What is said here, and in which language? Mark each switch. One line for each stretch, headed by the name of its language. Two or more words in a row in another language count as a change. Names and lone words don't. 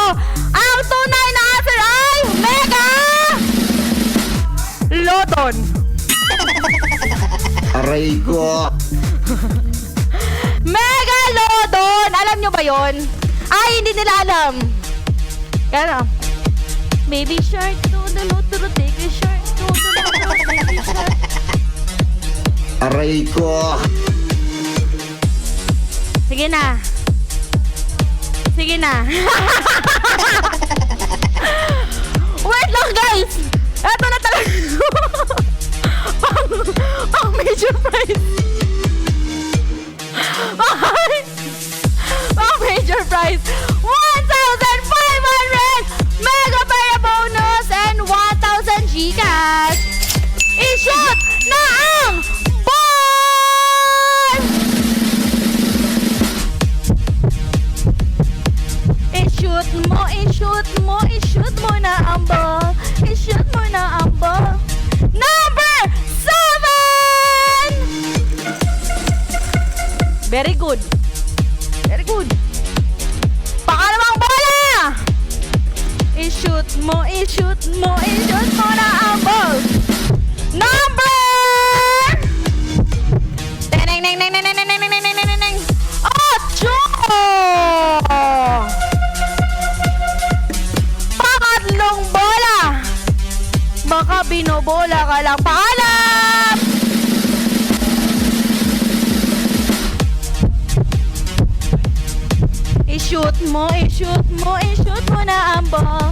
Filipino: Ang tunay na answer ay mega Lodon. Aray ko. Megalodon! Alam nyo ba yon? Ay, hindi nila alam.
English: Kaya baby shark, do take a shark, do baby shark.
Filipino: Aray ko. Sige na. Sige na. Wait lang, guys! Eto na talaga. Pang
English: major prize.
Filipino: Pang
English: major prize.
Filipino: 1,500 mega pera
English: bonus and
Filipino: 1,000 Gcash. I-shoot na ang ball! I-shoot mo, i-shoot mo, i-shoot mo na ang ball. I-shoot mo na ang ball. Number 7!
English: Very good. Very good.
Filipino: Pangalawang bola! I-shoot mo, i-shoot mo, i-shoot mo na ang ball. Number! Teneng, neng, neng, neng, neng, neng, neng, neng, neng, neng, neng. 8! Pangatlong bola. Baka binobola ka lang. Paalam! I-shoot mo, i-shoot mo, i-shoot mo na ang ball.